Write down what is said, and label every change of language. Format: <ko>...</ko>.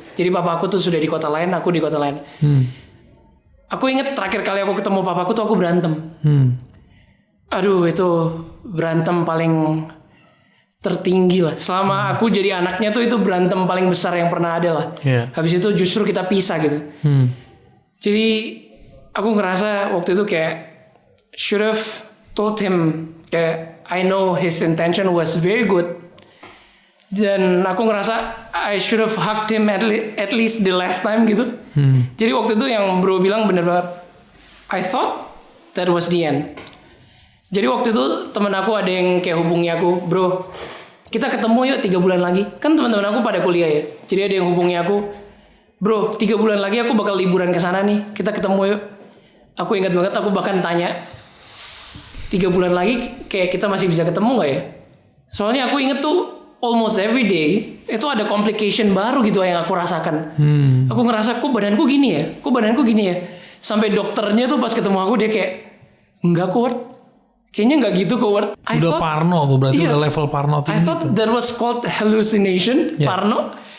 <id>Jadi papaku tuh sudah di kota lain, aku di kota lain. Aku inget terakhir kali aku ketemu papaku tuh aku berantem. Aduh itu berantem paling tertinggi lah. Selama aku jadi anaknya tuh itu berantem paling besar yang pernah ada lah.</id> <en>Yeah.</en> <id>Habis itu justru kita pisah gitu. Jadi aku ngerasa waktu itu kayak</id> <en>should have told him</en> <id>kayak</id> <en>I know his intention was very good.</en> <id>Dan aku ngerasa</id> <en>I should have hugged him at least the last time</en> <id>gitu. Jadi waktu itu yang bro bilang bener banget.</id> <en>I thought that was the end.</en> <id>Jadi waktu itu temen aku ada yang kayak hubungi aku, bro, kita ketemu yuk 3 bulan lagi. Kan teman-teman aku pada kuliah ya. Jadi ada yang hubungi aku, bro, 3 bulan lagi aku bakal liburan ke sana nih. Kita ketemu yuk. Aku ingat banget aku bahkan tanya, 3 bulan lagi kayak kita masih bisa ketemu nggak ya? Soalnya aku inget tuh</id> <en>almost every day</en> <id>itu ada complication baru gitu yang aku rasakan. Aku ngerasa kok badanku gini ya. Sampai dokternya tuh pas ketemu aku dia kayak enggak kuat. Kayaknya nggak gitu kok, Ward. Udah parno tuh berarti udah level parno tinggi.</id> <en>I thought that was called hallucination,</en> <id>parno.</id>